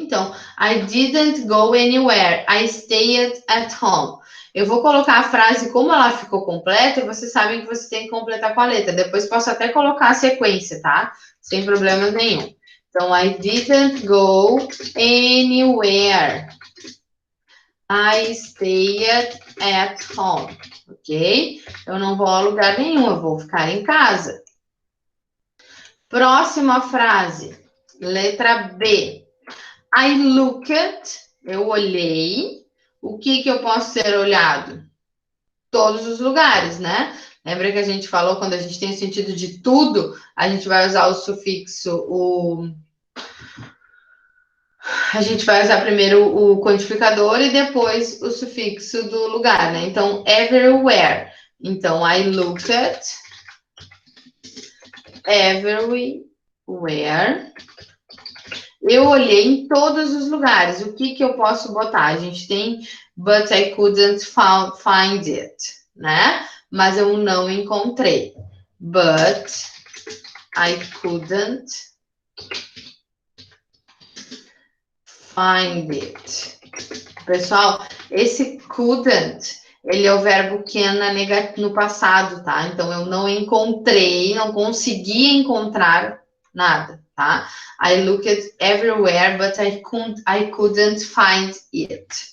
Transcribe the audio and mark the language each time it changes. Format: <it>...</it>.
<en>Então, I didn't go anywhere, I stayed at home.</en> <pt>Eu vou colocar a frase como ela ficou completa e vocês sabem que você tem que completar com a letra. Depois posso até colocar a sequência, tá? Sem problema nenhum.</pt> <en>Então, I didn't go anywhere. I stayed at home, ok?</en> <pt>Eu não vou a lugar nenhum, eu vou ficar em casa. Próxima frase, letra B.</pt> <en>I looked,</en> <pt>eu olhei. O que eu posso ser olhado? Todos os lugares, né? Lembra que a gente falou, quando a gente tem o sentido de tudo, a gente vai usar o sufixo, a gente vai usar primeiro o quantificador e depois o sufixo do lugar, né? Então, everywhere.</pt> <en>Então, I looked everywhere.</en> <pt>Eu olhei em todos os lugares. O que eu posso botar? A gente tem</pt> <en>but I couldn't find it,</en> <pt>né? Mas eu não encontrei.</pt> <en>But I couldn't find it.</en> <pt>Pessoal, esse couldn't, ele é o verbo can no passado, tá? Então, eu não encontrei, não consegui encontrar nada, tá?</pt> <en>I looked everywhere, but I couldn't find it.</en>